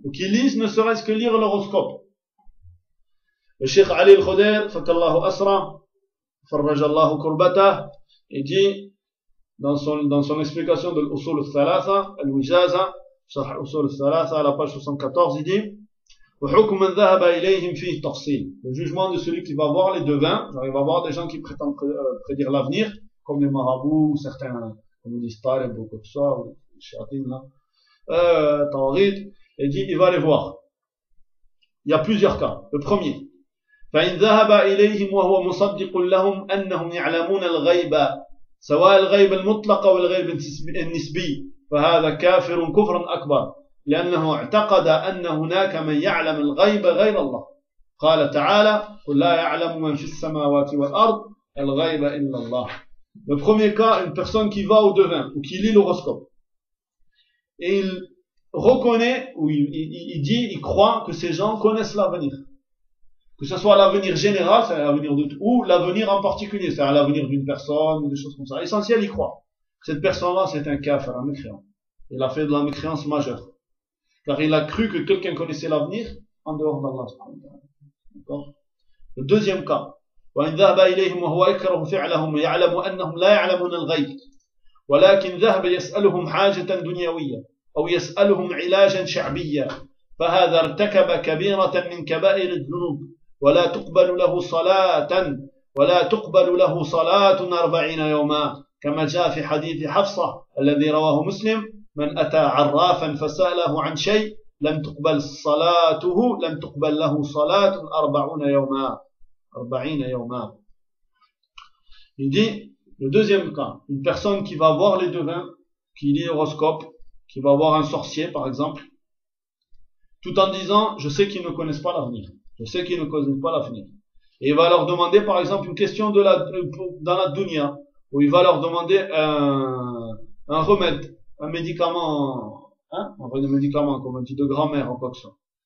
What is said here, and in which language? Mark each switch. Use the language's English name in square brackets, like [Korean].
[French] Ou qui lisent, ne serait-ce que lire l'horoscope? Le Cheikh Ali al-Khudair, [Arabic] fakallahu asra, farrajallahu kurbata, [French] il dit, dans son explication de l'usul al-thalatha, al-wijaza, sur l'usul al-thalatha, à la page 74, il dit, [Arabic] وَحُكُمَنْ ذَهَبَ إِلَيْهِمْ فِيهِ تَقْصِيلٍ. [French] Le jugement de celui qui va voir les devins, genre il va voir des gens qui prétendent prédire l'avenir, comme les marabouts, ou certains, comme les stars, beaucoup de ça, les shiatines, là, tawarit, il dit, il va les voir. Il y a plusieurs cas. Le premier, [Arabic] فإن ذهب إليهم وهو مصدق لهم أنهم يعلمون الغيب سواء الغيب المطلق أو الغيب النسبي فهذا كافر كفرا أكبر لأنه اعتقد أن هناك من يعلم الغيب غير الله قال تعالى قل لا يعلم من في السماوات والأرض الغيب إلا الله. [French] Le premier cas, une personne qui va au devin ou qui lit l'horoscope, il reconnaît ou il croit que ces gens connaissent l'avenir. Que ce soit l'avenir général, c'est-à-dire l'avenir de tout, ou l'avenir en particulier, c'est-à-dire l'avenir d'une personne, ou des choses comme ça. Essentiel, il croit. Cette personne-là, c'est un kafir, un mécréant. Il a fait de la mécréance majeure. Car il a cru que quelqu'un connaissait l'avenir, en dehors d'Allah. D'accord? Le deuxième cas. [Arabic] وَإِنْ ذَهْبَ إِلَيْهِمْ وَهُوَ يَكْرَهُ فِعْلَهُمْ وَيَعْلَمُ أَنَّهُمْ لَا يَعْلَمُونَ الْغَيْبَ وَلَكِنْ ذَهْبَ يَسْأَلُهُمْ حَاجَةً دُنْيَوِيَّةً أَوْ يَسْأَلُهُمْ عِلَاجًا شَعْبِيًّا فَهَذَا ارْتَكَبَ كَبِيرَةً مِنْ كَبَائِرِ الذُّنُوبِ ولا تقبل له صلاة ولا تقبل له صلاة 40 يوما كما جاء في حديث حفصة الذي رواه مسلم من أتى عرافا فسأله عن شيء لم تقبل صلاته لم تقبل له صلاة 40 يوما. [French] Il dit, le deuxième cas, une personne qui va voir les devins, qui lit l'horoscope, qui va voir un sorcier par exemple, tout en disant, je sais qu'ils ne connaissent pas l'avenir. Je sais qu'ils ne connaissent pas l'avenir. Et il va leur demander, par exemple, une question de dans la dunya, où il va leur demander un remède, un médicament, hein, en vrai, un médicament, comme on dit, de grand-mère, ou quoi que ce soit.